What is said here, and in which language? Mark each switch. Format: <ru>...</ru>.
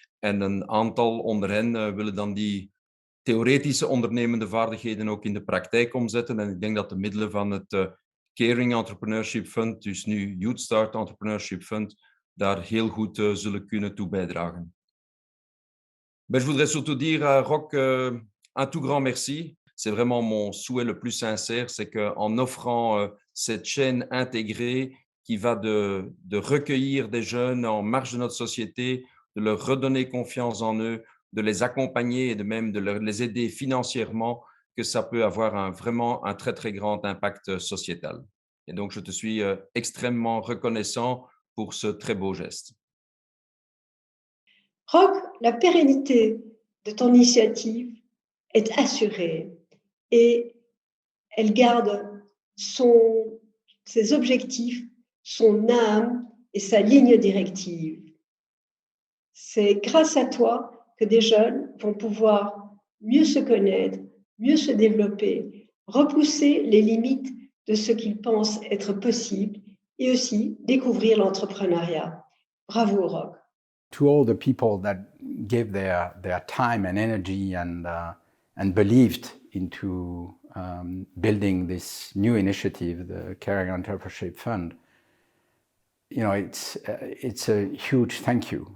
<nl>En een aantal onder hen willen dan die theoretische ondernemende vaardigheden ook in de praktijk omzetten. En ik denk dat de middelen van het Caring Entrepreneurship Fund, dus nu Youth Start Entrepreneurship Fund, daar heel goed zullen kunnen toe bijdragen.</nl> <fr>Je voudrais surtout dire à Roch un tout grand merci. C'est vraiment mon souhait le plus sincère, c'est qu'en offrant cette chaîne intégrée qui va de recueillir des jeunes en marge de notre société, de leur redonner confiance en eux, de les accompagner et de même de les aider financièrement, que ça peut avoir vraiment un très, très grand impact sociétal. Et donc, je te suis extrêmement reconnaissant pour ce très beau geste. Roch, la pérennité de ton initiative est assurée et elle garde ses objectifs, son âme et sa ligne directive. C'est grâce à toi que des jeunes vont pouvoir mieux se connaître, mieux se développer, repousser les limites de ce qu'ils pensent être possible et aussi découvrir l'entrepreneuriat. Bravo, Roch.</fr> <en>To all the people that gave their time and energy and believed into building this new initiative, the Caring Entrepreneurship Fund, you know, it's a huge thank you.</en>